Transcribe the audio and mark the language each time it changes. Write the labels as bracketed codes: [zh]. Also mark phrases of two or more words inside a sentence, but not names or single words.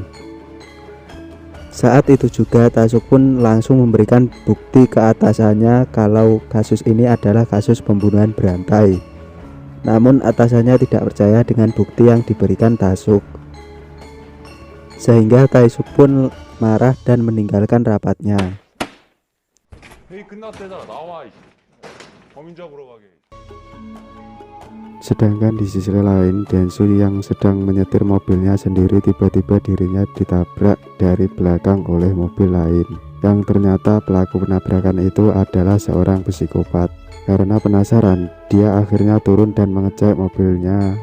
[id] Saat itu juga Taesuk pun langsung memberikan bukti ke atasannya kalau kasus ini adalah kasus pembunuhan berantai. Namun atasannya tidak percaya dengan bukti yang diberikan Taesuk, sehingga Taesuk pun marah dan meninggalkan rapatnya. [ko] 회의 끝났대잖아, 나와. 범인 잡으러 가게. [id] Sedangkan di sisi lain, Dansu yang sedang menyetir mobilnya sendiri, tiba-tiba dirinya ditabrak dari belakang oleh mobil lain, yang ternyata pelaku penabrakan itu adalah seorang psikopat. Karena penasaran, dia akhirnya turun dan mengecek mobilnya.